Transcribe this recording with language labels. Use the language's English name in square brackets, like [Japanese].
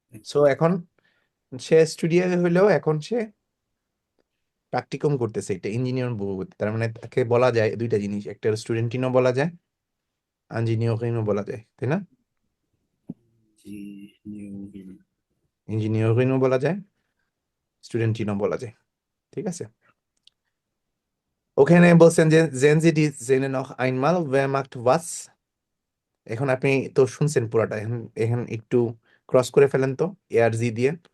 [Bangla] So এখন সে studio হইলেও এখন সে প্র্যাকটিকুম করতেছে, এটা ইঞ্জিনিয়ার বহু। তার মানে তাকে বলা যায় দুইটা জিনিস, একটা স্টুডেন্টিনও বলা যায়, ইঞ্জিনিয়ারিংও বলা যায়, তাই না? [English] Engineering. [Bangla] ইঞ্জিনিয়ারিংও বলা যায়, স্টুডেন্টিনও বলা যায়, ঠিক আছে? ওখানে বলছেন যে [German] sehen Sie die Szene noch einmal, wer macht was? [Bangla] এখন আপনি তো শুনছেন পুরাটা, এখন এখন একটু ক্রস করে ফেলেন তো এ আর জি দিয়ে।